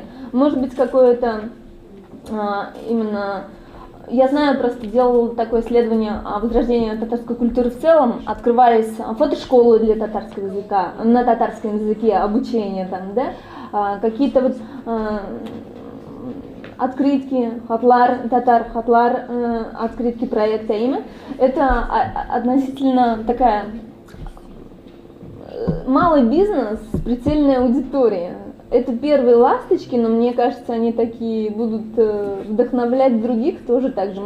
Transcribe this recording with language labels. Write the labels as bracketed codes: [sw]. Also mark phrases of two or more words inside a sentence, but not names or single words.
[ru] Может быть, какое-то именно... Я знаю, просто делала такое исследование о возрождении татарской культуры в целом, открывались фотошколы для татарского языка, на татарском языке обучение там, да, какие-то вот открытки, [tt] хатлар, татар, хатлар, [ru] открытки проекта имя. Это относительно такая малый бизнес с прицельной аудиторией. Это первые ласточки, но мне кажется, они такие будут вдохновлять других тоже так же.